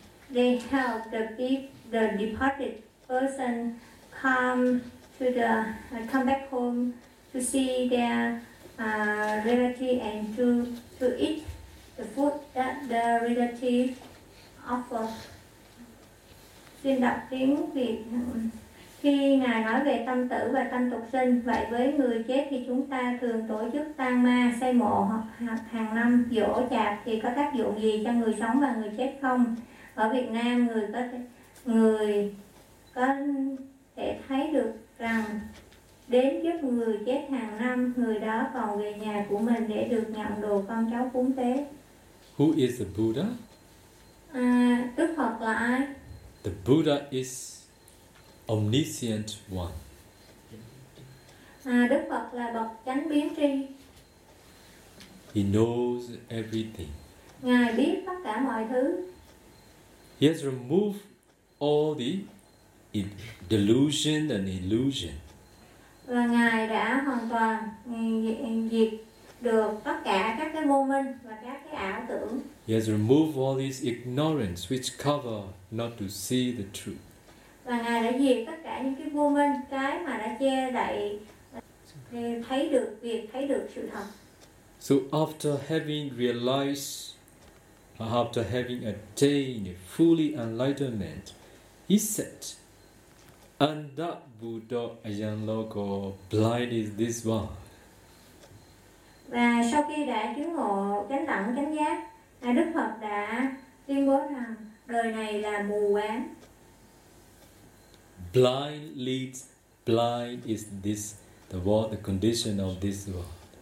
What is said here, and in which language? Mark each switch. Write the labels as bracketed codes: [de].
[en] They help the departed person come back home to see their relative and to eat the food that the relative offer. [vi] Xin đọc tiếng Việt. Khi Ngài nói về tâm tử và tâm tục sinh, vậy với người chết thì chúng ta thường tổ chức tang ma, xây mộ hàng năm, giỗ chạp thì có tác dụng gì cho người sống và người chết không? Ở Việt Nam, người có thể thấy được rằng đến giúp người chết hàng năm, người đó còn về nhà của mình để được nhận đồ con cháu cúng tế. [en] Who is the Buddha? [vi] Đức Phật là ai? [en] The Buddha is omniscient one. [vi] Đức Phật là bậc chánh biến tri. [en] He knows everything. [vi] Ngài biết tất cả mọi thứ. [en] He has removed all the delusion and illusion. [vi] Và Ngài đã hoàn toàn diệt được tất cả các cái vô minh và các cái ảo tưởng. [en] He has removed all these ignorance which cover not to see the truth. [vi] Và Ngài đã diệt tất cả những cái vô minh, cái mà đã che đậy thấy được sự thật. [en] So after having realized after having attained fully enlightenment, he said, [pi] Anda Buddha Ayan Loko, [en] blind is this one. [vi] Và sau khi đã chứng ngộ chánh đẳng chánh giác, Đức Phật đã tuyên bố rằng đời này là mù quáng. [en] Blind leads blind is this the world, the condition of this world.